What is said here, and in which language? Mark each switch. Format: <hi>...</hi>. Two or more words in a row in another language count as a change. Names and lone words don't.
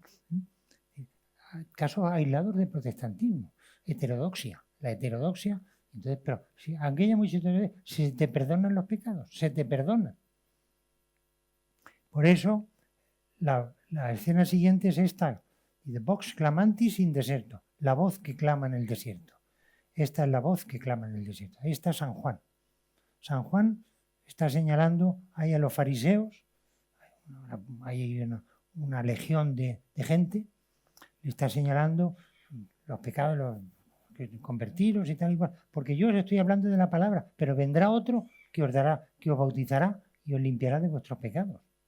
<es>Casos aislados de protestantismo, la heterodoxia. Entonces, pero si aquella muchos se te perdonan los pecados, se te perdonan. Por eso, la escena siguiente es esta: de</es> <la>vox clamantis in deserto,</la> <es>la voz que clama en el desierto. Esta es la voz que clama en el desierto. Ahí está San Juan. San Juan está señalando ahí a los fariseos, hay una legión de gente, le está señalando los pecados, convertiros y tal y cual, porque yo os estoy hablando de la palabra, pero vendrá otro que os bautizará y os limpiará de vuestros pecados.</es>